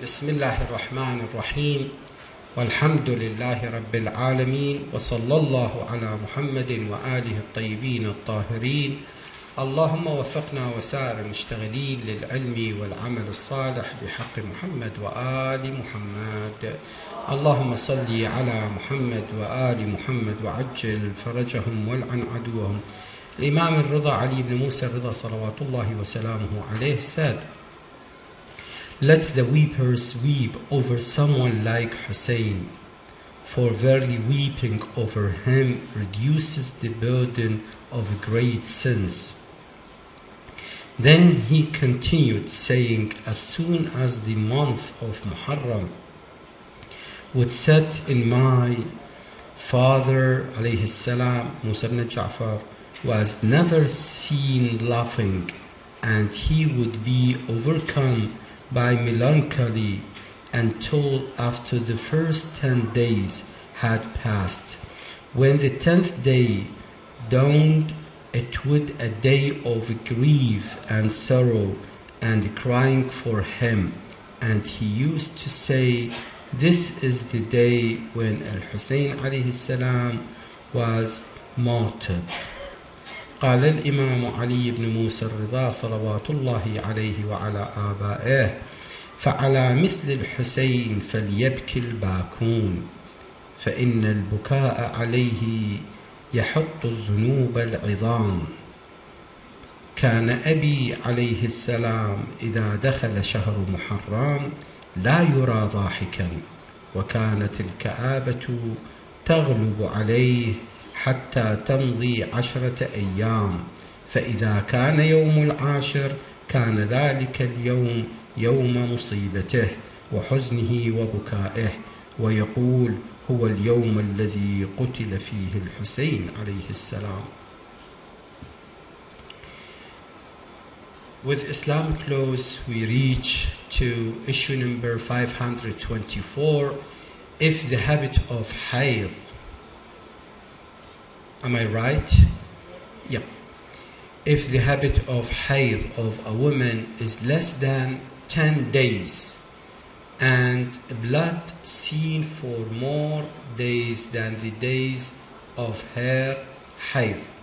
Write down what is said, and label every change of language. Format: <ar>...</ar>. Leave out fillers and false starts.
<ar>بسم الله الرحمن الرحيم، والحمد لله رب العالمين، وصلى الله على محمد وآله الطيبين الطاهرين. اللهم وفقنا وسائر المشتغلين للعلم والعمل الصالح بحق محمد وآل محمد. اللهم صل على محمد وآل محمد وعجل فرجهم والعن عدوهم.</ar> <en>Imam al-Rida Ali ibn Musa al-Rida</en> <ar>salawatullahi wa salamuhu alayhi</ar> <en>said, "Let the weepers weep over someone like Hussein, for verily weeping over him reduces the burden of great sins." Then he continued saying, as soon as the month of Muharram would set in, my father</en> <ar>alayhi salam,</ar> <en>Musa ibn Ja'far, was never seen laughing, and he would be overcome by melancholy until after the first 10 days had passed. When the 10th day dawned, it was a day of grief and sorrow and crying for him, and he used to say, "This is the day when Al-Hussein</en> <ar>alayhi salam</ar> <en>was martyred."</en> <ar>قال الإمام علي بن موسى الرضا صلوات الله عليه وعلى آبائه: فعلى مثل الحسين فليبكي الباكون، فإن البكاء عليه يحط الذنوب العظام. كان أبي عليه السلام إذا دخل شهر محرم لا يرى ضاحكا، وكانت الكآبة تغلب عليه حتى تمضي 10 أيام، فإذا كان يوم العاشر كان ذلك اليوم يوم مصيبته وحزنه وبكائه، ويقول: هو اليوم الذي قتل فيه الحسين عليه السلام.</ar> <en>With Islamic laws, we reach to issue number 524. If the habit of hayd, am I right? Yeah. If the habit of hayd of a woman is less than 10 days and blood seen for more days than the days of her hayd.</en>